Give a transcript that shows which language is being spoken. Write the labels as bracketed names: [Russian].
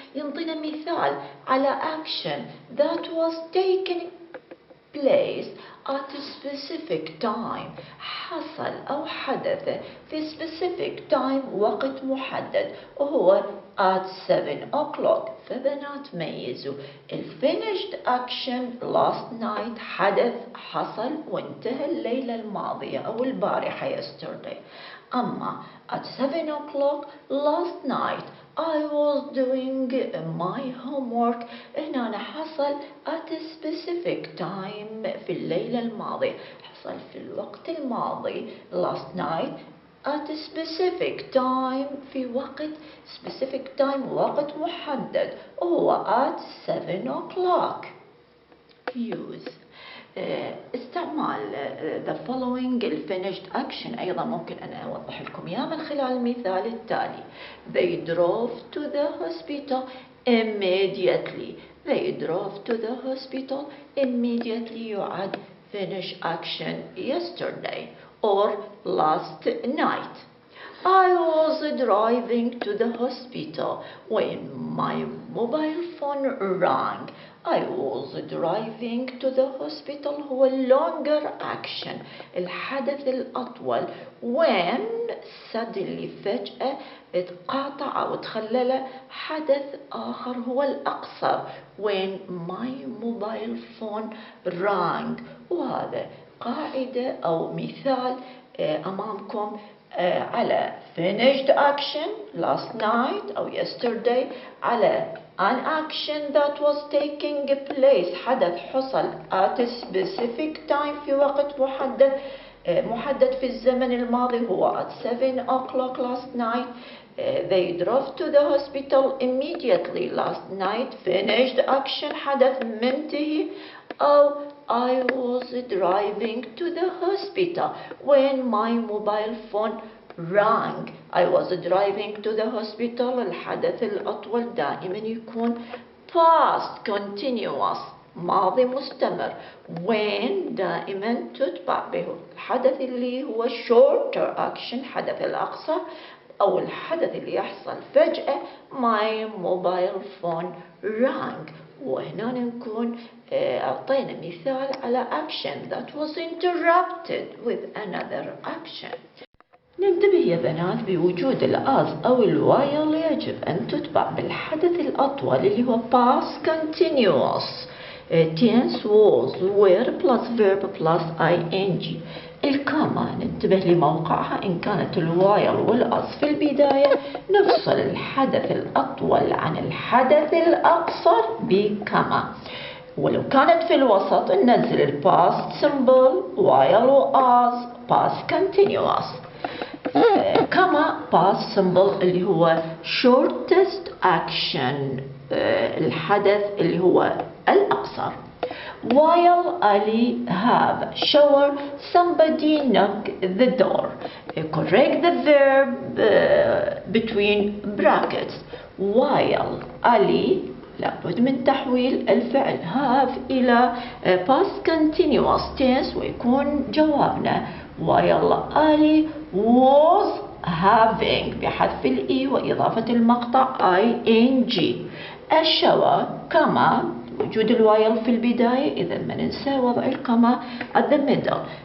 [English] ينطينا مثال على action that was taken place at a specific time، حصل أو حدث في specific time وقت محدد، وهو at 7 o'clock. [Arabic] فبنات ميزوا finished action last night، حدث حصل وانتهى الليلة الماضية أو البارحة yesterday. [English] أما at 7 o'clock last night I was doing my homework، هنا حصل at a specific time في الليلة الماضية، حصل في الوقت الماضي last night at a specific time في وقت specific time وقت محدد، وهو at 7 o'clock. [Arabic] Use استعمال the following finished action أيضا ممكن أنا أوضح لكم إياه من خلال المثال التالي. [English] They drove to the hospital immediately. They drove to the hospital immediately يعد finish action yesterday or last night. I was driving to the hospital when my mobile phone rang. I was driving to the hospital هو longer action، الحدث الأطول. [Arabic] when suddenly فجأة اتقاطع أو تخلل حدث آخر هو الأقصر when my mobile phone rang. [English] وهذا قاعدة أو مثال أمامكم على finished action last night أو yesterday، على an action that was taking place، حدث حصل at a specific time في وقت محدد في الزمن الماضي، هو at 7 o'clock last night. They drove to the hospital immediately last night. finished action حدث منتهي. أو I was driving to the hospital when my mobile phone rang. I was driving to the hospital، الحدث الأطول دائما يكون past continuous ماضي مستمر. [Arabic] when دائما تتبع به الحدث اللي هو shorter action، حدث الأقصر أو الحدث اللي يحصل فجأة my mobile phone rang. [English] وهنا نكون أعطينا مثال على action that was interrupted with another action. [Arabic] ننتبه يا بنات بوجود الأز أو الوايل يجب أن تتبع بالحدث الأطول اللي هو past continuous tense was were plus verb plus ing. الكاما ننتبه لموقعها إن كانت الوايل والأز في البداية نفصل الحدث الأطول عن الحدث الأقصر بكما. ولو كانت في الوسط ننزل ال past simple while و as past continuous. كما past simple اللي هو shortest action الحدث اللي هو الأقصر. [English] While Ali have shower, somebody knock the door. Correct the verb between brackets. [Arabic] While Ali لابد من تحويل الفعل have إلى past continuous tense ويكون جوابنا while Ali was having بحذف الإي وإضافة المقطع ing الشوى كما وجود الوايل في البداية إذا ما ننسى وضع الكما at the middle.